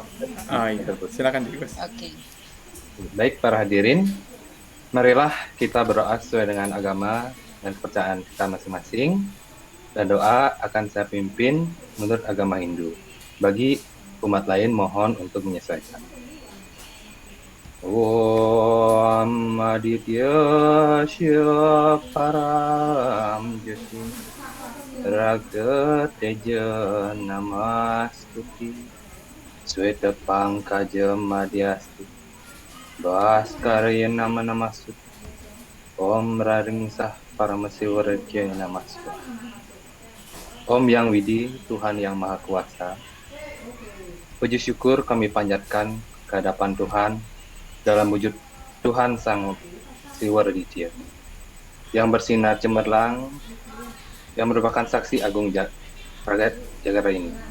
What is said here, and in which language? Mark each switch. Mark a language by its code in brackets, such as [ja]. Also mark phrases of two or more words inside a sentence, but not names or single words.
[id] Iya. Silakan Ji Gus. Oke. Baik para hadirin, marilah kita berdoa sesuai dengan agama dan kepercayaan kita masing-masing. dan doa akan saya pimpin menurut agama Hindu. Bagi umat lain mohon untuk menyesuaikan. [sa] Om Aditya Shya Param Jyoti Raga Teja Namastuti Sweta Pangkaja Madhyasti Bhaskarya Nama Namastuti Om Raringsah Paramasiwarajya Namastuti. [id] Om Yang Widi, Tuhan Yang Maha Kuasa, puji syukur kami panjatkan ke hadapan Tuhan dalam wujud Tuhan Sang Siwaraditya yang bersinar cemerlang, yang merupakan saksi agung Pragat Jagara ini.